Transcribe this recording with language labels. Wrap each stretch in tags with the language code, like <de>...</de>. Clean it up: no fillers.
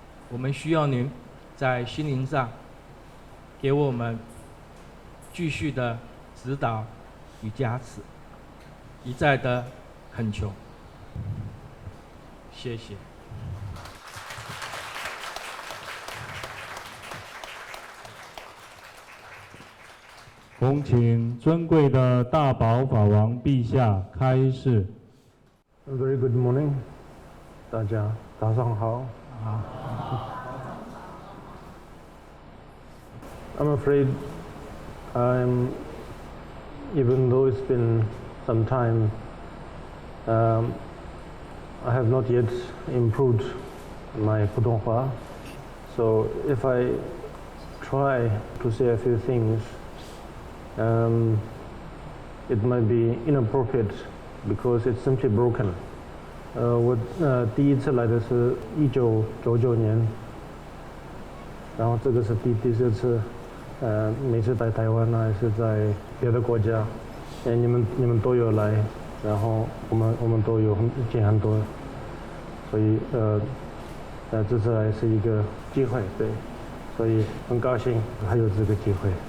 <zh>我们需要您在心灵上给我们继续的指导与加持，一再的恳求。谢谢。恭请尊贵的大宝法王陛下开示。</zh> <en>Very good morning，</en> <zh>大家早上好。</zh> <en>I'm afraid even though it's been some time, I have not yet improved my Putonghua. So if I try to say a few things, it might be inappropriate because it's simply broken.</en> <zh>我第一次来的是1999年，然后这个是第四次，每次在台湾还是在别的国家，你们都有来，然后我们都有见很多，所以这次来是一个机会，对，所以很高兴还有这个机会，</zh>